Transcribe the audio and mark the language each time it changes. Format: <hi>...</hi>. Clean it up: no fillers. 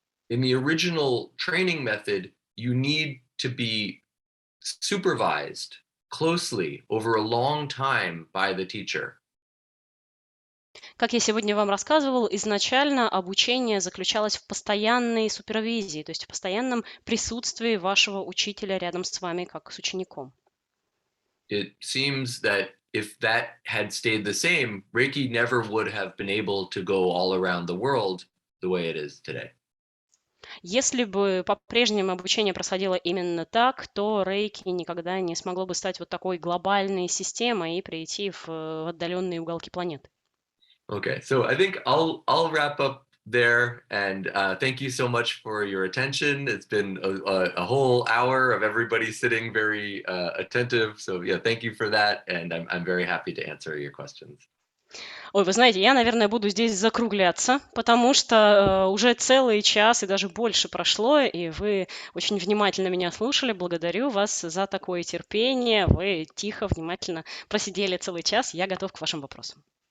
<en>In the original training method, you need to be supervised closely over a long time by the teacher.</en> <ru>Как я сегодня вам рассказывал, изначально обучение заключалось в постоянной супервизии, то есть в постоянном присутствии вашего учителя рядом с вами, как с учеником.</ru> <en>It seems that if that had stayed the same, Reiki never would have been able to go all around the world the way it is today.</en> <ru>Если бы по-прежнему обучение происходило именно так, то рейки никогда не смогло бы стать вот такой глобальной системой и прийти в отдаленные уголки планеты.</ru> <en>Okay, so I think I'll wrap up there, and thank you so much for your attention. It's been a whole hour of everybody sitting very attentive. So yeah, thank you for that, and I'm very happy to answer your questions.</en> <ru>Ой, вы знаете, я, наверное, буду здесь закругляться, потому что уже целый час и даже больше прошло, и вы очень внимательно меня слушали. Благодарю вас за такое терпение. Вы тихо, внимательно просидели целый час. Я готов к вашим вопросам.</ru>